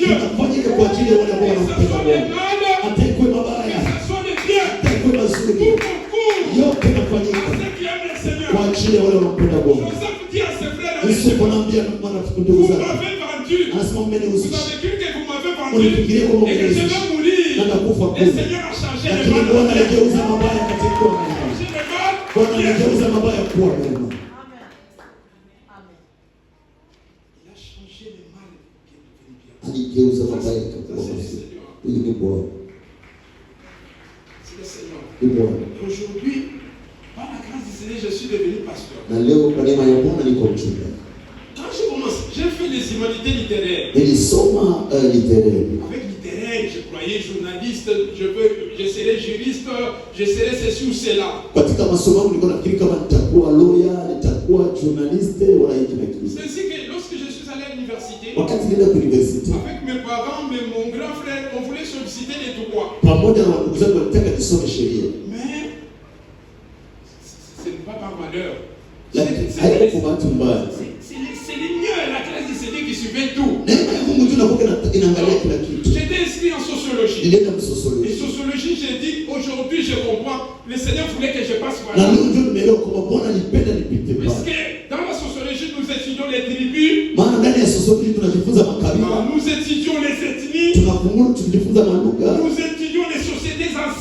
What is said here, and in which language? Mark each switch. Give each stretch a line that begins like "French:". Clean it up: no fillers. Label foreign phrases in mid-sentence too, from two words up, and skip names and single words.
French: Que ce soit le mal, que ce soit le bien, tout concourt à ceux qui aiment le Seigneur. Joseph dit à ses frères: vous m'avez vendu, vous avez cru que vous m'avez vendu et que je vais mourir. Le Seigneur a changé le mal.
Swahili: Aligeuza mabaya yakakuwa mazuri. Ili ni Bwana.
French: Aujourd'hui, par la grâce du Seigneur, je suis devenu pasteur.
Swahili: Na leo kwa neema ya Bwana niko mchungaji.
French: Quand je commence, j'ai fait les humanités littéraires.
Swahili: Nilisoma littéraire.
French: Avec littéraire, je croyais journaliste, je serai juriste, je serai ceci ou cela.
Swahili: Katika masomo nilikuwa nafikiri kama nitakuwa lawyer, nitakuwa journaliste wala hivi na kile.
French: C'est ainsi que lorsque je suis allé à l'université,
Swahili: wakati nilienda kwa university,
French: avec mes parents, mais mon grand frère, on voulait solliciter les droits.
Swahili: Pamoja na ndugu zangu walitaka nisome sheria.
French: Mais ce n'est pas par malheur.
Swahili: Haiko bahati mbaya.
French: C'est l'Union, la classe du Seigneur qui surveille tout. J'étais inscrit en sociologie. Et sociologie, j'ai dit, aujourd'hui je comprends, le Seigneur voulait que je passe par là. Puisque dans la sociologie, nous étudions les tribus, nous étudions les ethnies, nous étudions les sociétés anciennes.